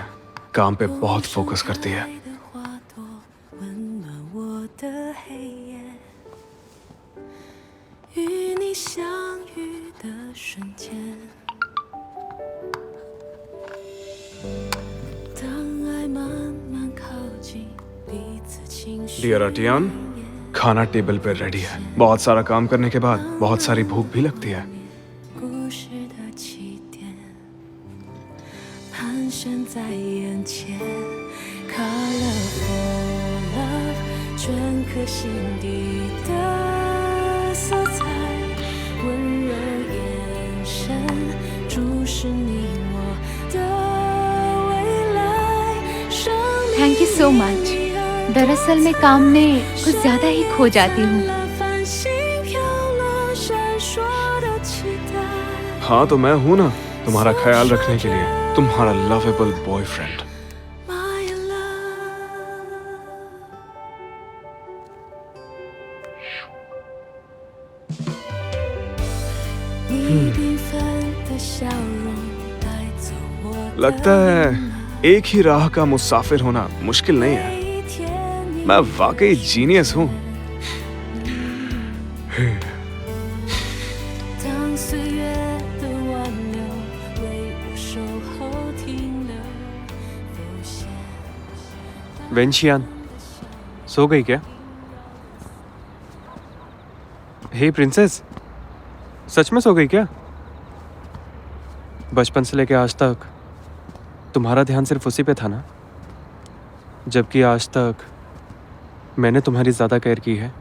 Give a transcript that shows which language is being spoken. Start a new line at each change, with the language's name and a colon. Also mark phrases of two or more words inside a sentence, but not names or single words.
Hindi: काम पे बहुत फोकस करती है।
Chinese: 的花朵温暖我的黑夜，与你相遇的瞬间，当爱慢慢靠近，彼此情绪。
Hindi: डियर अटियान, खाना टेबल पे रेडी है। बहुत सारा काम करने के बाद बहुत सारी भूख भी लगती है।
Chinese: 故事的起点，盘旋在眼前，
English: colorful love，
Chinese: 镌刻心底的色彩，温柔眼神注视你我的未来。生命
English: thank you so much.
Hindi: दरअसल मैं काम में कुछ ज्यादा ही खो जाती हूँ।
Chinese: 繁星飘落闪烁的期待。
Hindi: हाँ तो मैं हूं ना, तुम्हारा ख्याल रखने के लिए, तुम्हारा
English: lovable boyfriend. My love，
Chinese: 你缤纷的笑容带走我的
Hindi: लगता है एक ही राह का मुसाफिर होना मुश्किल नहीं है।
Chinese: 每一天你
Hindi: मैं वाकई जीनियस हूँ।
Chinese: 当岁月的挽留为我守候停留，浮现。
Hindi: वेंशियान, सो गई क्या? हे प्रिंसेस, सच में सो गई क्या? बचपन से लेके आज तक तुम्हारा ध्यान सिर्फ उसी पे था ना? जबकि आज तक मैंने तुम्हारी ज़्यादा केयर की है।